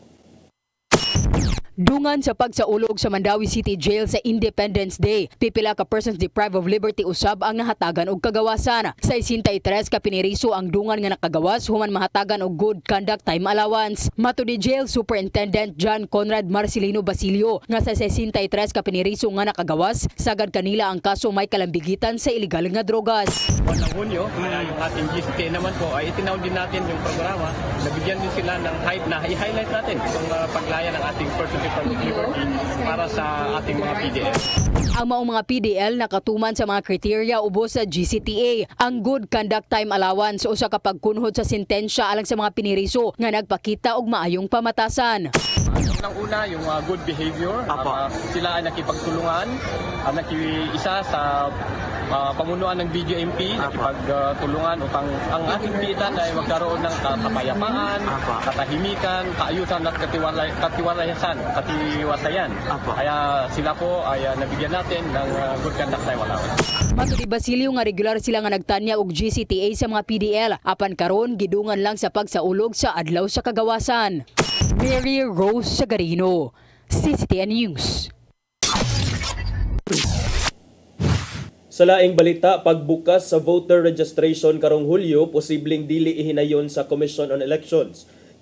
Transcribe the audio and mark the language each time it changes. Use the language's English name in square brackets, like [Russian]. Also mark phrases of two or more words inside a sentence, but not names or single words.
[Cebuano] Dungan sa pagsaulog sa Mandawi City Jail sa [English] Independence Day, [Cebuano] pipila ka [English] persons deprived of liberty [Cebuano] usab ang nahatagan og kagawasan. Sa 63 ka piniriso ang dungan nga nakagawas human mahatagan og [English] good conduct time allowance. [Cebuano] Mato ni Jail Superintendent John Conrad Marcelino Basilio nga sa 63 ka piniriso nga nakagawas, sagad kanila ang kaso may kalambigitan sa illegal nga drogas. [Filipino] Ng Hunyo, yung ating GCT naman po ay itinaw din natin yung programa. Nabigyan din sila ng hype na i-highlight natin itong paglaya ng ating [English] person public liberty [Filipino] para sa ating mga PDL. [Cebuano] Ang maong mga PDL nakatuman sa mga kriteria ubos sa GCTA. Ang [English] good conduct time allowance [Cebuano] o sa kapag kunhod sa sentensya alang sa mga piniriso nga nagpakita og maayong pamatasan. [Filipino] Unang-una yung [English] good behavior. [Filipino] Sila ay nakipagtulungan, nakiisa sa pamunuan ng BJMP, nakipagtulungan upang ang ating pitan ay magkaroon ng kapayapaan, katahimikan, kaayusan at katiwasayan. Kaya sila po ay nabigyan natin ng [English] good conduct time allowance. [Cebuano] Mato ni Basilio nga regular sila nga nagtanya og GCTA sa mga PDL, apan karon gidungan lang sa pagsaulog sa adlaw sa kagawasan. Mary Rose Sagarino, CCTN News. Sa laing balita, pagbukas sa [English] voter registration [Cebuano] karong Hulyo, posibleng dili ihinayon sa Commission on Elections.